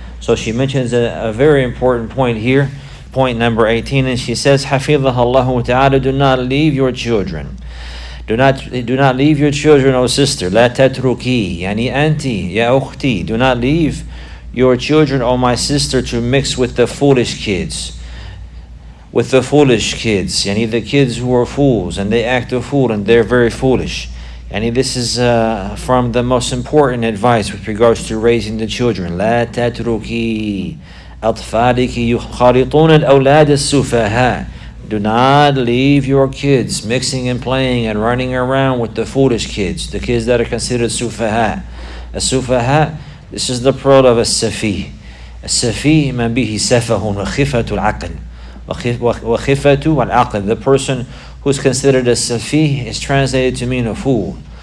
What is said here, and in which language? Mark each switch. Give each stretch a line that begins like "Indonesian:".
English: So she mentions a very important point here, point number 18, and she says,
Arabic: حفظها الله تعالى,
English: do not leave your children. Do not leave your children, O sister.
Arabic: لا تتركي يعني أنتِ يا أختي.
English: Do not leave your children, O my sister, to mix with the foolish kids. Yani the kids who are fools and they act a fool and they're very foolish. And this is from the most important advice with regards to raising the children.
Arabic: لا تتركي أطفالك يخالطون الأولاد السفهاء.
English: Do not leave your kids mixing and playing and running around with the foolish kids, the kids that are considered sufaha. As-sufaha, this is the plural of as-safi.
Arabic: As-safi man bihi safahun wa khifatu al-aql. Wa khifatu al-aql.
English: The person who's considered a safi is translated to mean a fool.